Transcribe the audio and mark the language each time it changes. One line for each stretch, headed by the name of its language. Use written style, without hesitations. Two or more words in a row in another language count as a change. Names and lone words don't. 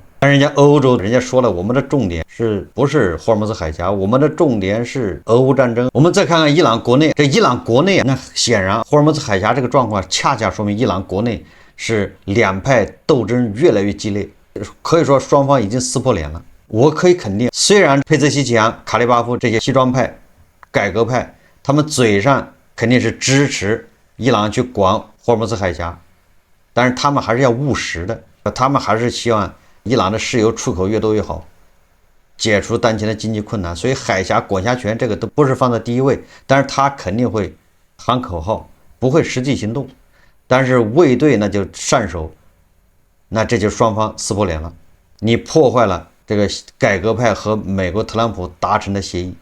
Chinese: 但人家歐洲人家說了，我們的重點不是霍爾木茲海峽，我們的重點是俄烏戰爭。我們再看看伊朗國內，这伊朗國內那顯然霍爾木茲海峽這個狀況恰恰說明伊朗國內是兩派鬥爭越來越激烈，可以說雙方已經撕破臉了。我可以肯定，雖然佩泽西奇揚、卡利巴夫這些西裝派、改革派，他們嘴上肯定是支持伊朗去管霍爾木茲海峽，但是他們還是要務實的，他们還是希望伊朗的石油出口越多越好，解除当前的经济困難。所以海峽管轄權這個都不是放在第一位，但是他肯定會喊口號，不會實際行動。但是衛隊那就上手，那這就雙方撕破臉了。你破壞了這個改革派和美國特朗普達成的協議。